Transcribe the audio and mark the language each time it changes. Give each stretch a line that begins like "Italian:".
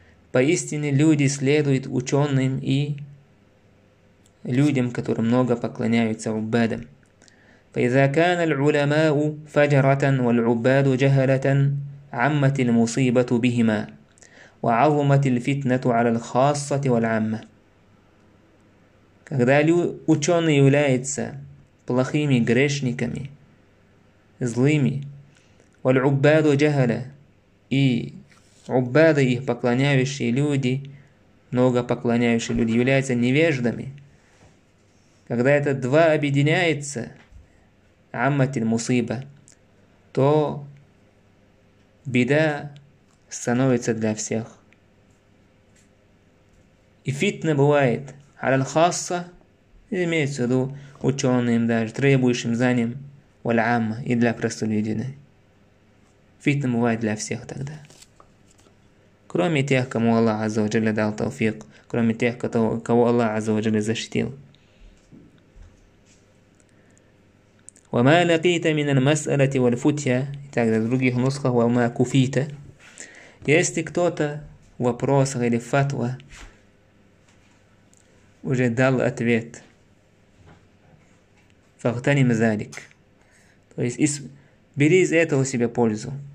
Russian: Поистине люди следуют ученым и людям, которые много поклоняются убадам.
Arabic: فإذا كان العلماء فجرة والعباد جهلة عمت المصيبة بهما وعظمت الفتنة على الخاصة والعامة.
Russian: Когда ученые являются плохими грешниками, злыми, валь-уббаду джахаля, и уббады, их поклоняющие люди, много поклоняющие люди, являются невеждами. Когда это два объединяется, амматиль мусиба, то беда становится для всех. И фитна бывает аль-хасса, имеется в виду ученым, даже требующим знанием, валь-амма, и для простолюдина. Фитна бывает для всех тогда. Кроме тех, кому Аллах Азза ва Джалля дал тауфик, кроме тех, кого Аллах Азза ва Джалля защитил.
Arabic: وما لقيت من المسألة والفتية,
Russian: и также в других нусках
Arabic: وما كفيت.
Russian: Если кто-то в вопросах или фатва уже дал ответ,
Arabic: فاغتنم ذلك,
Russian: то есть бери из этого себе пользу.